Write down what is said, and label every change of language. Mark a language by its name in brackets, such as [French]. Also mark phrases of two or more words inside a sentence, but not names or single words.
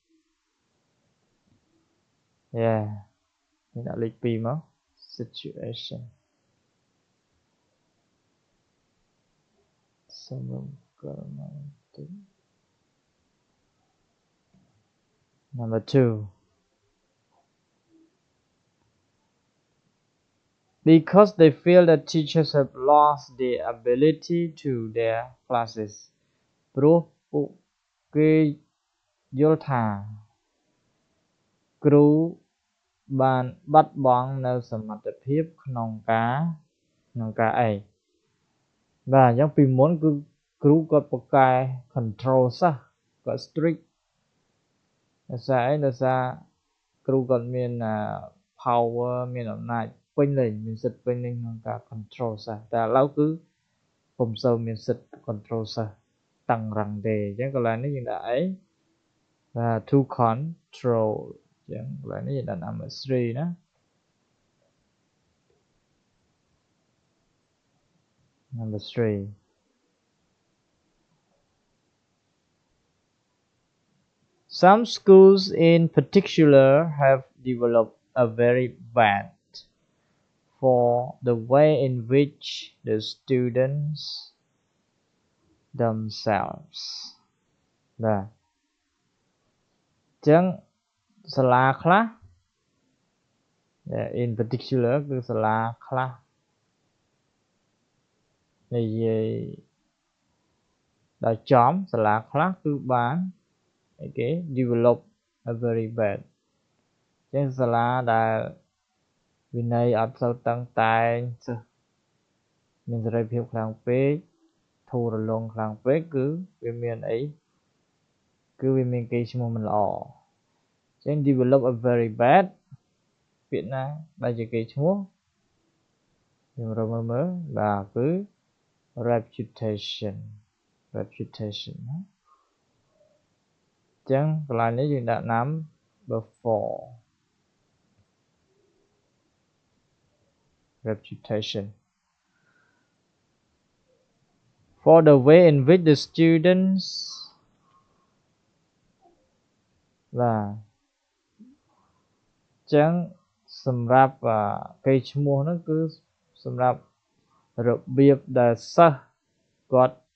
[Khmer] yeah យើងដាក់លេខ2មក situation សមករណីទី [English] number 2 because they feel that teachers have lost their ability to their classes [Khmer] ព្រោះពួកគេយល់ថាគ្រូ បានបាត់បង់នៅសមត្ថភាពក្នុងការអីបាទអញ្ចឹងពីមុនគឺគ្រូគាត់ប្រកែ control សិស្សគាត់ strict ដោយសារអីដោយសារគ្រូគាត់មាន power មានអំណាចពេញលេញមានសិទ្ធិពេញលេញក្នុងការ control សិស្សតែឥឡូវគឺពុំសូវមានសិទ្ធិ control សិស្សតឹងរឹងទេអញ្ចឹងកន្លែងនេះយើងដាក់អីបាទ [English] to control [Khmer] អញ្ចឹងកន្លែងនេះយើងដាក់ number 3 ណា [English] number 3 Some schools in particular have developed a very bad for the way in which the students themselves បាទ [Khmer] ចឹងសាលាខ្លះ [English] in particular [Khmer] គឺសាលាខ្លះនិយាយដល់ចំសាលាខ្លះគឺបាន អីគេ [English] develop a very bad [Khmer] ចឹងសាលាដែលវិន័យអត់សូវតឹងតែងសិស្សមានសេរីភាពខ្លាំងពេកធូររលុងខ្លាំងពេកគឺវាមានអីគឺវាមានកេរ្តិ៍ឈ្មោះមិនល្អចឹង [English] develop a very bad [Khmer] ពាក្យណាដែលជាកេរ្តិ៍ឈ្មោះយើងរកមើលបាទគឺ reputation ណា ចឹងកន្លែងនេះយើងដាក់ [English] number 4 reputation for the way in which the students [Khmer] បាទចឹងសម្រាប់កេរ្តិ៍ឈ្មោះហ្នឹងគឺសម្រាប់របៀបដែលសិស្សគាត់